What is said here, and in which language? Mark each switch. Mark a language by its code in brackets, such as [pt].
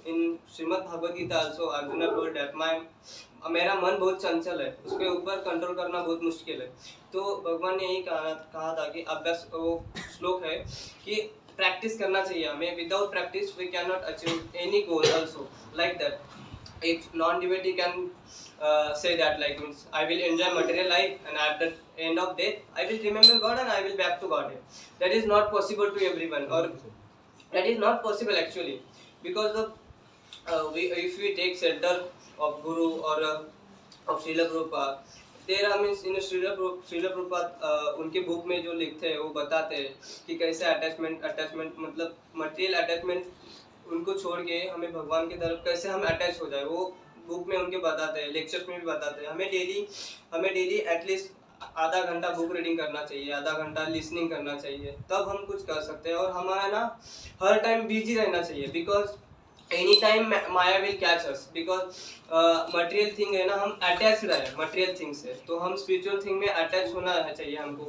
[en] In Srimad Bhagavad Gita also Arjuna told that [hi] मेरा मन बहुत चंचल है, उसके ऊपर कंट्रोल करना बहुत मुश्किल है. तो भगवान ने यही कहा था कि अभ्यास, वो श्लोक है कि प्रैक्टिस करना चाहिए हमें. [en] Without practice we can not achieve any goal also. Like that if non devotee can say that, like means I will enjoy material life and at the end of death I will remember God and I will back to God. That is not possible to everyone, or that is not possible actually, because of if we take shelter of Guru or of Srila Prabhupada, [hi] there means in Srila Prabhupada उनके book में जो लिखते हैं वो बताते हैं कि कैसे अटैचमेंट मतलब मटेरियल अटैचमेंट उनको छोड़ के हमें भगवान की तरफ कैसे हम अटैच हो जाए, वो बुक में उनके बताते हैं, लेक्चर्स में भी बताते हैं. हमें डेली एटलीस्ट आधा घंटा बुक रीडिंग करना चाहिए, आधा घंटा लिसनिंग करना चाहिए, तब हम कुछ कर सकते हैं. और हमारा ना हर टाइम बिजी रहना चाहिए, [en] because any time maya will catch us, [hi] because material thing है ना, हम अटैच रहे मटेरियल थिंग से, तो हम स्पिरिचुअल थिंग में अटैच होना चाहिए हमको.